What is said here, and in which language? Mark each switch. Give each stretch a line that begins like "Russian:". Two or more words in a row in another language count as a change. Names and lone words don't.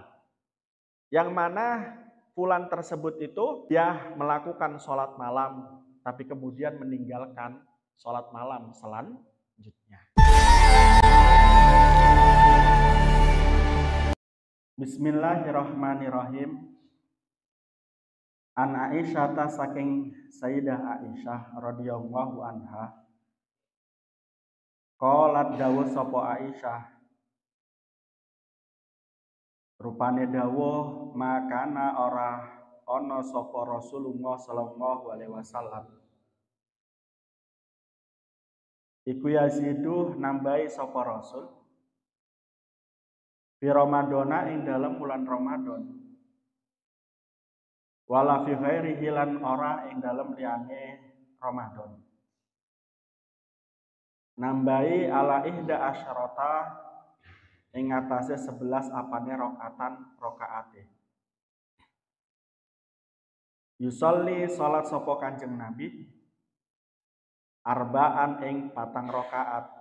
Indonesian: Yang mana fulan tersebut itu dia melakukan sholat malam, tapi kemudian meninggalkan sholat malam selanjutnya.
Arabic: Bismillahirrahmanirrahim.
Javanese: An Aisyah saking Sayyidah Aisyah
Arabic: رضي الله عنها.
Javanese: Qalat dawuh sapa Aisyah. Rupane dawuh makana ora ana sapa Rasulullah
Arabic: صلى الله عليه وسلم.
Javanese: Iku yazidu nambahi sapa Rasul
Arabic: في رمضان
Javanese: ing dalam bulan Ramadan.
Arabic: ولا في غيره
Javanese: lan ora ing dalam liyane Ramadan. Nambahi
Arabic: على إحدى عشرة
Javanese: ing atase 11 apane rakaate. Yusolli salat sapa Kanjeng Nabi arbaan ing 4 rakaat.